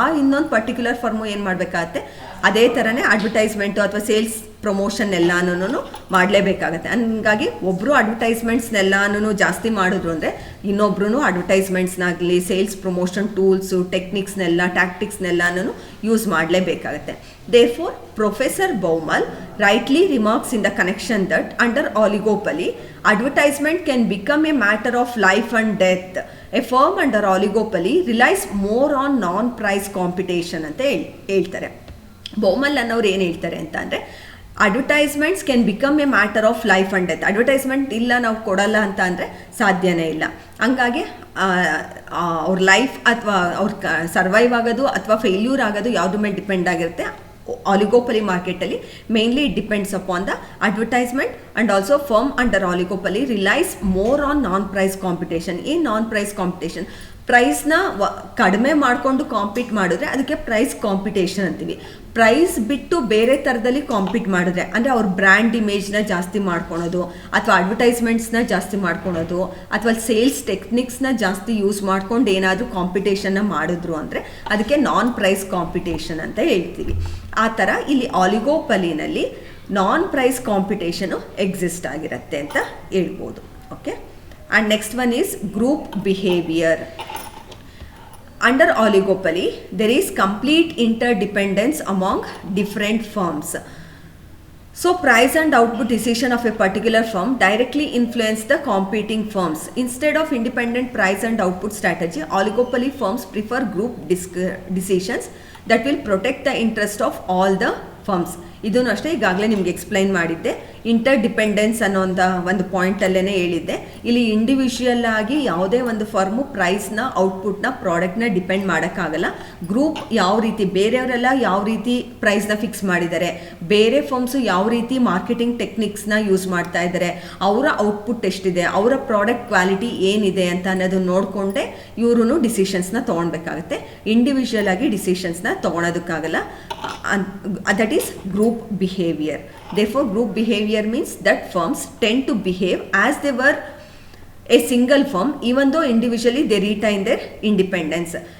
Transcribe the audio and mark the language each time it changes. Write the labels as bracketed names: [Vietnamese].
[Kannada] ಇನ್ನೊಂದು particular firm ಏನು ಮಾಡಬೇಕಾಗತ್ತೆ, ಅದೇ ಥರನೇ ಅಡ್ವರ್ಟೈಸ್ಮೆಂಟು ಅಥವಾ ಸೇಲ್ಸ್ ಪ್ರಮೋಷನ್ ಎಲ್ಲನೂ ಮಾಡಲೇಬೇಕಾಗತ್ತೆ. ಹಂಗಾಗಿ ಒಬ್ಬರು ಅಡ್ವರ್ಟೈಸ್ಮೆಂಟ್ಸ್ನೆಲ್ಲನೂ ಜಾಸ್ತಿ ಮಾಡಿದ್ರು ಅಂದರೆ ಇನ್ನೊಬ್ರು ಅಡ್ವರ್ಟೈಸ್ಮೆಂಟ್ಸ್ನಾಗಲಿ sales promotion tools, ಟೆಕ್ನಿಕ್ಸ್ನೆಲ್ಲ, ಟ್ಯಾಕ್ಟಿಕ್ಸ್ನೆಲ್ಲನೂ use ಮಾಡಲೇಬೇಕಾಗತ್ತೆ. [English] Therefore, Professor Baumol rightly remarks in the connection that under oligopoly, advertisement can become a matter of life and death. A firm under oligopoly relies more on non-price competition [Kannada] ಅಂತ ಹೇಳ್ತಾರೆ. [English] Baumol [Kannada] ಅನ್ನೋರು ಏನು ಹೇಳ್ತಾರೆ ಅಂತ ಅಂದರೆ, [English] Advertisements can become a matter of life and death. [Kannada] Advertisement ಇಲ್ಲ ನಾವು ಕೊಡಲ್ಲ ಅಂತ ಅಂದರೆ ಸಾಧ್ಯನೇ ಇಲ್ಲ. ಹಂಗಾಗಿ ಅವ್ರ ಲೈಫ್ ಅಥವಾ ಅವ್ರ ಸರ್ವೈವ್ ಆಗೋದು ಅಥವಾ ಫೇಲ್ಯೂರ್ ಆಗೋದು ಯಾವುದ್ರ ಮೇಲೆ ಡಿಪೆಂಡ್ ಆಗಿರುತ್ತೆ. [English] oligopoly marketally mainly it depends upon the advertisement, and also firm under oligopoly relies more on non-price competition. In non-price competition, [Kannada] ಪ್ರೈಸ್ನ ಕಡಿಮೆ ಮಾಡಿಕೊಂಡು ಕಾಂಪೀಟ್ ಮಾಡಿದ್ರೆ ಅದಕ್ಕೆ ಪ್ರೈಸ್ ಕಾಂಪಿಟೇಷನ್ ಅಂತೀವಿ. ಪ್ರೈಸ್ ಬಿಟ್ಟು ಬೇರೆ ಥರದಲ್ಲಿ ಕಾಂಪೀಟ್ ಮಾಡಿದ್ರೆ, ಅಂದರೆ ಅವ್ರ ಬ್ರ್ಯಾಂಡ್ ಇಮೇಜ್ನ ಜಾಸ್ತಿ ಮಾಡ್ಕೊಳೋದು ಅಥವಾ ಅಡ್ವರ್ಟೈಸ್ಮೆಂಟ್ಸ್ನ ಜಾಸ್ತಿ ಮಾಡ್ಕೊಳೋದು ಅಥವಾ ಸೇಲ್ಸ್ ಟೆಕ್ನಿಕ್ಸ್ನ ಜಾಸ್ತಿ ಯೂಸ್ ಮಾಡ್ಕೊಂಡು ಏನಾದರೂ ಕಾಂಪಿಟೇಷನ್ನ ಮಾಡಿದ್ರು ಅಂದರೆ ಅದಕ್ಕೆ ನಾನ್ ಪ್ರೈಸ್ ಕಾಂಪಿಟೇಷನ್ ಅಂತ ಹೇಳ್ತೀವಿ. ಆ ಥರ ಇಲ್ಲಿ ಆಲಿಗೋಪಲಿನಲ್ಲಿ ನಾನ್ ಪ್ರೈಸ್ ಕಾಂಪಿಟೇಷನು ಎಕ್ಸಿಸ್ಟ್ ಆಗಿರುತ್ತೆ ಅಂತ ಹೇಳ್ಬೋದು. [English] Okay, and next one is group behavior. Under oligopoly there is complete interdependence among different firms. So price and output decision of a particular firm directly influence the competing firms. Instead of independent price and output strategy, oligopoly firms prefer group decisions that will protect the interest of all the firms. [Kannada] ಇದನ್ನು ಅಷ್ಟೇ ಈಗಾಗಲೇ ನಿಮ್ಗೆ explain ಮಾಡಿದ್ದೆ. Inter dependence ಅನ್ನೋಂಥ ಒಂದು ಪಾಯಿಂಟಲ್ಲೇ ಹೇಳಿದ್ದೆ. ಇಲ್ಲಿ individual ಆಗಿ ಯಾವುದೇ ಒಂದು ಫರ್ಮು ಪ್ರೈಸ್ನ, ಔಟ್ಪುಟ್ನ, ಪ್ರಾಡಕ್ಟ್ನ ಡಿಪೆಂಡ್ ಮಾಡೋಕ್ಕಾಗಲ್ಲ. ಗ್ರೂಪ್ ಯಾವ ರೀತಿ, ಬೇರೆಯವರೆಲ್ಲ ಯಾವ ರೀತಿ ಪ್ರೈಸ್ನ ಫಿಕ್ಸ್ ಮಾಡಿದ್ದಾರೆ, ಬೇರೆ ಫರ್ಮ್ಸು ಯಾವ ರೀತಿ ಮಾರ್ಕೆಟಿಂಗ್ ಟೆಕ್ನಿಕ್ಸ್ನ ಯೂಸ್ ಮಾಡ್ತಾ ಇದ್ದಾರೆ, ಅವರ ಔಟ್ಪುಟ್ ಎಷ್ಟಿದೆ, ಅವರ ಪ್ರಾಡಕ್ಟ್ ಕ್ವಾಲಿಟಿ ಏನಿದೆ ಅಂತ ಅನ್ನೋದನ್ನ ನೋಡಿಕೊಂಡೇ ಇವರು ಡಿಸಿಷನ್ಸ್ನ ತೊಗೊಳ್ಬೇಕಾಗತ್ತೆ. ಇಂಡಿವಿಜುವಲ್ ಆಗಿ ಡಿಸಿಷನ್ಸ್ನ ತೊಗೊಳೋದಕ್ಕಾಗಲ್ಲ. [English] That is group behavior. Therefore, group behavior means that firms tend to behave as they were a single firm, even though individually they retain their independence.